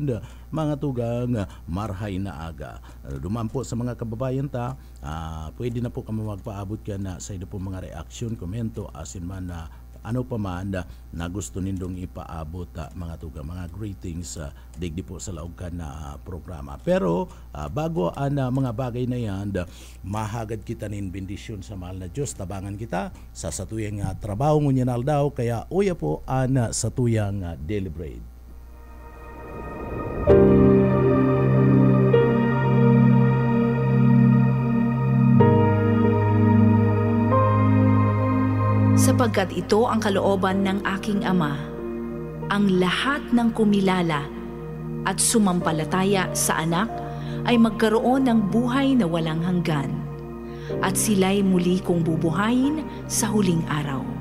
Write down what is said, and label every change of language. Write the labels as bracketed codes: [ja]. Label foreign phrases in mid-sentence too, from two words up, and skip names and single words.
[bik] Mga tugang, marahay na aga. Duman po sa mga kababayan ta, pwede na po kami magpaabot ka na sa ito po mga reaksyon, komento, asin man na ano pa man na gusto nindong ipaabot mga tugang, mga greetings digdi po sa laog ka na programa. Pero bago ang mga bagay na yan, mahagad kita nin bendisyon sa mahal na Diyos. Tabangan kita sa satuyang trabaho ngunyanal daw, kaya uya po ang satuyang [en] daily bread. [tl] Sapagkat ito ang kalooban ng aking Ama, ang lahat ng kumilala at sumampalataya sa Anak ay magkaroon ng buhay na walang hanggan, at sila'y muli kong bubuhayin sa huling araw.